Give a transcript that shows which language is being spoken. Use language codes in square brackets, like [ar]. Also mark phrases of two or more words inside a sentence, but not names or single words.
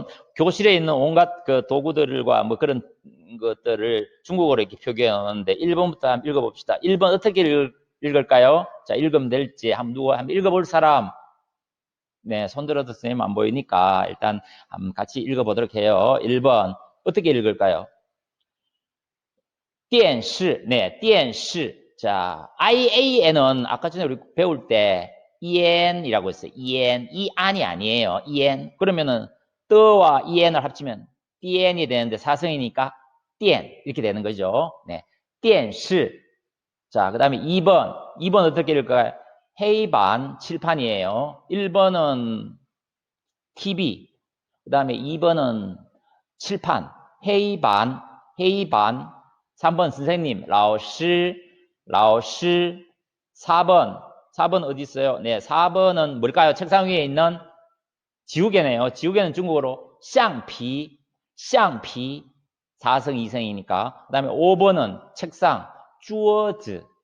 [ko] 교실에 있는 온갖 그 도구들과 뭐 그런 것들을 중국어로 이렇게 표기해놓는데 1번부터 한번 읽어봅시다. 1번 어떻게 읽을까요? 자, 읽으면 될지 한번 읽어볼 사람? 네, 손들어도 선생님 안 보이니까 일단 한번 같이 읽어보도록 해요. 1번 어떻게 읽을까요? [zh] 电视, 네, 电视. [ko] 자, IAN은 아까 전에 우리 배울 때 EN이라고 했어요. EN, 이 안이 아니에요. EN. 그러면은 뜨와 EN을 합치면 DN이 되는데 사성이니까 电 이렇게 되는 거죠. 네, [zh] 电视. [ko] 자, 그 다음에 2번. 2번 어떻게 읽을까요? [zh] 黑板, [ko] 칠판이에요. 1번은 TV. 그 다음에 2번은 칠판. [zh] 黑板, 黑板. [ko] 3번 선생님, [zh] 老师. [ko] 4번 어디 있어요? 네, 4번은 뭘까요? 책상 위에 있는 지우개네요. 지우개는 중국어로 橡皮. 4성 2성이니까. 그 다음에 5번은 책상, [zh] 桌子.